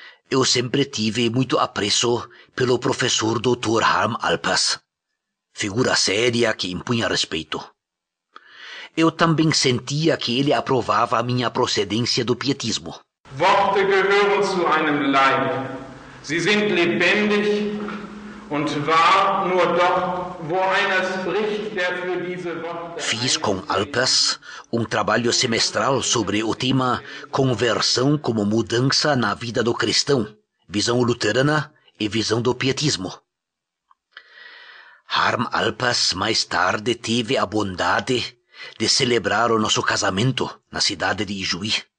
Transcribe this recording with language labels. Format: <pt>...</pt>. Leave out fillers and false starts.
<pt>Eu sempre tive muito apreço pelo professor Dr. Harm Alpers, figura séria que impunha respeito. Eu também sentia que ele aprovava a minha procedência do pietismo.</pt> <de>Worte gehören zu einem Leib. Sie sind lebendig und wahr nur dort, wo einer spricht, der für diese Worte...</de> <pt>Fiz com Alpers trabalho semestral sobre o tema Conversão como mudança na vida do cristão, visão luterana e visão do pietismo. Harm Alpers mais tarde teve a bondade de celebrar o nosso casamento na cidade de Ijuí.</pt>